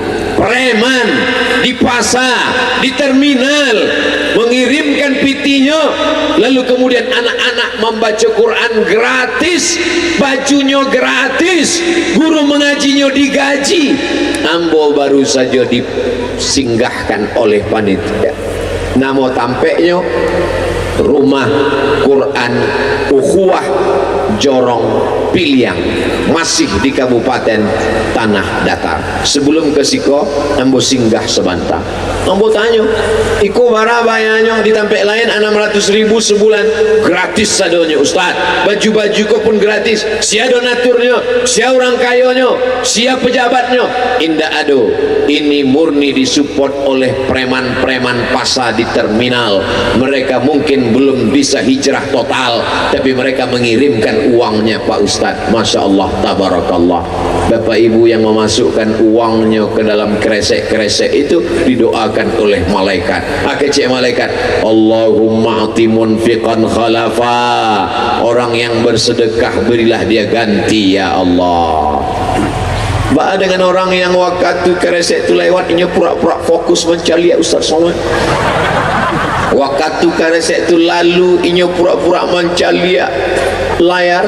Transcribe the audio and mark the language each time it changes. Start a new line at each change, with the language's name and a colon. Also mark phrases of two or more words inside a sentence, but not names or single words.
Indonesian: Preman di pasar, di terminal mengirimkan pitinya, lalu kemudian anak-anak membaca Quran gratis, bajunya gratis, guru mengajinya digaji. Ambo baru saja disinggahkan oleh panitia, nama tampeknya Rumah Quran Ukhuwah Jorong Piliang, masih di Kabupaten Tanah Datar. Sebelum ke Siko, ambo singgah sebentar.
Minangkabau: Ambo tanya, iko bara bayarnya di tempat lain 600.000 sebulan, gratis sadonya Ustaz. Baju-baju ko pun gratis. Sia donaturnya, sia orang kayanya, sia pejabatnya. Indah ado.
Indonesian: Ini murni disupport oleh preman-preman pasar di terminal. Mereka mungkin belum bisa hijrah total, tapi mereka mengirimkan uangnya Pak Ustadz.
Arabic: Masya Allah, tabarakallah.
Indonesian: Bapak ibu yang memasukkan uangnya ke dalam kresek-kresek itu didoakan oleh malaikat.
Minangkabau: Akecek malaikat,
Arabic: Allahumma ati munfiqan khalafa,
Indonesian: orang yang bersedekah berilah dia ganti ya Allah. Ba dengan orang yang waktu kresek itu lewat, ini pura-pura fokus mencari ya Ustaz Somad. Waktu kresek itu lalu, ini pura-pura mencari layar.